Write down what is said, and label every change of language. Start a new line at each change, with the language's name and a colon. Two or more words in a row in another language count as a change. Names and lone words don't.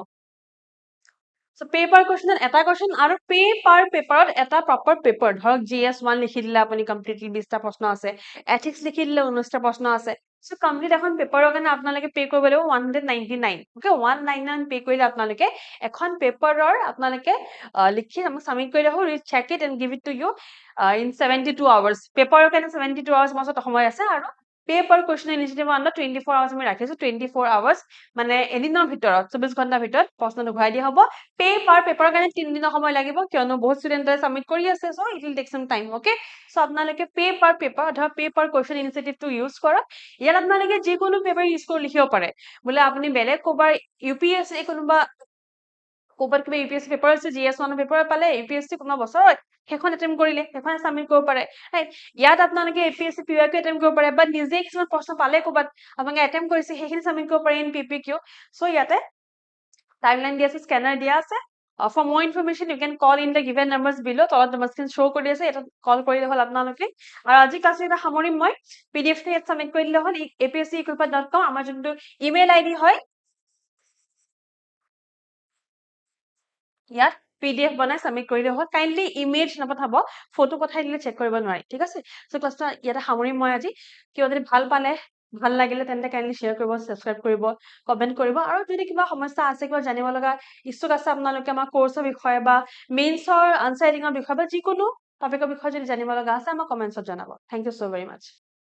English: so pay per question
Assamese: এটা কুৱেশ্যন আৰু
English: pay per paper
Assamese: এটা
English: proper paper,
Assamese: ধৰক GS1 লিখি দিলে আপুনি কমপ্লিটলি 20টা প্ৰশ্ন আছে, এথিক্স লিখি দিলে 19টা প্ৰশ্ন আছে।
English: so complete
Assamese: এখন পেপাৰৰ কাৰণে আপোনালোকে পে কৰিব লাগিব 199। অকে, 199 পে কৰিলে আপোনালোকে এখন পেপাৰৰ আপোনালোকে লিখি আমাক সাবমিট কৰিলে হ'ল।
English: will check it and give it to you in 72 hours.
Assamese: পেপাৰৰ কাৰণে
English: 72 hours
Assamese: মাজত সময় আছে আৰু
English: paper question initiative under 24 hours
Assamese: আমি ৰাখিছো
English: 24 hours
Assamese: মানে এদিনৰ ভিতৰত 24 ঘণ্টাৰ ভিতৰত প্ৰশ্নটো ঘূৰাই দিয়া হ'ব পেপাৰৰ কাৰণে 3 দিনৰ সময় লাগিব কিয়নো বহুত ষ্টুডেণ্টে সাবমিট কৰি আছে
English: so it will take some time okay so
Assamese: আপোনালোকে পেপাৰ অথবা
English: paper question initiative
Assamese: ইউজ কৰক ইয়াত আপোনালোকে যিকোনো পেপাৰ ইউজ কৰি লিখিব পাৰে বোলে আপুনি বেলেগ ক'বাৰ ইউপিএছচি কোনোবা ক'বাত কিবা ইউপিএছচি পেপাৰ আছে
English: GS one
Assamese: পেপাৰ পালে ইউপিএছচি কোনোবা বছৰত সেইখন এটেম্প কৰিলে সেইখন সাবমিট কৰিব পাৰে ৰাইট ইয়াত আপোনালোকে এপিএছচি পিওয়াইকিউ এটেম্প কৰিব পাৰে বা নিজে কিছুমান প্ৰশ্ন পালে ক'বাত আপোনালোকে এটেম্প কৰিছে সেইখিনি সাবমিট কৰিব পাৰে
English: in PPQ so
Assamese: ইয়াতে টাইমলাইন দিয়া আছে স্ক্যানাৰ দিয়া আছে
English: for more information you can call in the given numbers below
Assamese: তলত নম্বৰ স্ক্ৰীন show কৰি আছে এটা কল কৰিলে হ'ল আপোনালোকে আৰু আজি ক্লাছ এটা সামৰিম মই পিডিএফ টো ইয়াত সাবমিট কৰি দিলে হ'ল apsc.com আমাৰ যোনটো ইমেইল আইডি হয় ইয়াত পিডিএফ বনাই সাবমিট কৰি দিলে হ'ল কাইন্ডলি ইমেজ নপঠাব ফটো পঠাই দিলে চেক কৰিব নোৱাৰি ঠিক আছে সো ক্লাছটা ইয়াতে সামৰিম মই আজি কিবা যদি ভাল পালে ভাল লাগিলে তেন্তে কাইন্ডলি শ্বেয়াৰ কৰিব সাবস্ক্ৰাইব কৰিব কমেন্ট কৰিব আৰু যদি কিবা সমস্যা আছে কিবা জানিব লগা ইচ্ছুক আছে আপোনালোকে আমাৰ কোৰ্সৰ বিষয়ে বা মেইনছৰ আনসাৰিঙৰ বিষয়ে বা যিকোনো টপিকৰ বিষয়ে যদি জানিব লগা আছে আমাৰ কমেন্টছত জনাব
English: thank you so very much